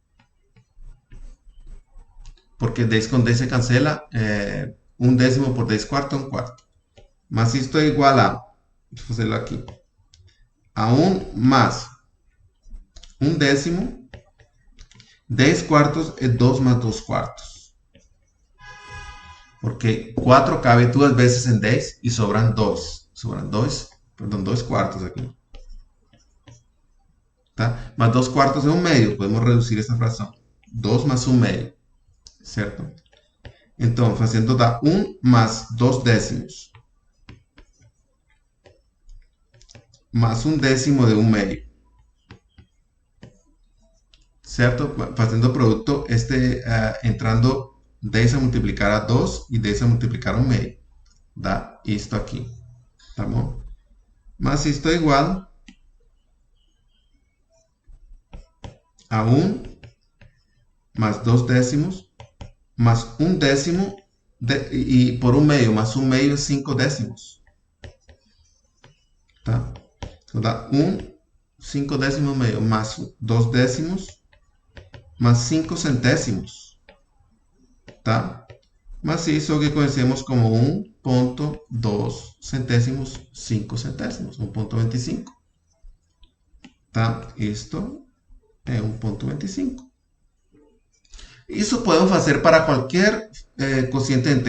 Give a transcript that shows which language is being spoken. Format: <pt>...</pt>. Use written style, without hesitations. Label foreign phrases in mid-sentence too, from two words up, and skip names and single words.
<pt>Porque 10 com 10 se cancela. 1 décimo por 10 quartos é 1 quarto. Mas isto é igual a, deixa eu fazê-lo aqui, a 1 más 1 décimo. 10 quartos é 2 más 2 quartos.</pt> <es>Porque 4 cabe 2 veces en 10 y sobran 2. Sobran 2, perdón,</es> <pt>2 quartos aqui. Tá? Mas 2 quartos é 1 meio. Podemos reduzir essa fração. 2 más 1 meio. Certo? Então, fazendo dá 1 más 2 décimos. Más 1 décimo de 1 meio. Certo? Fazendo o produto, entrando 10 a multiplicar a 2 e 10 a multiplicar a 1 meio. Dá isto aqui. Tá bom? Mas isto é igual a 1 más 2 décimos más 1 décimo e por 1 meio, más 1 meio é 5 décimos. Tá? Então dá 1, 5 décimos meio, más 2 décimos más 5 centésimos. Tá? Mas isso é o que conhecemos como 1,2 centésimos, 5 centésimos, 1,25. Tá? Isto é 1,25. Isso podemos fazer para qualquer cociente inteiro.</pt>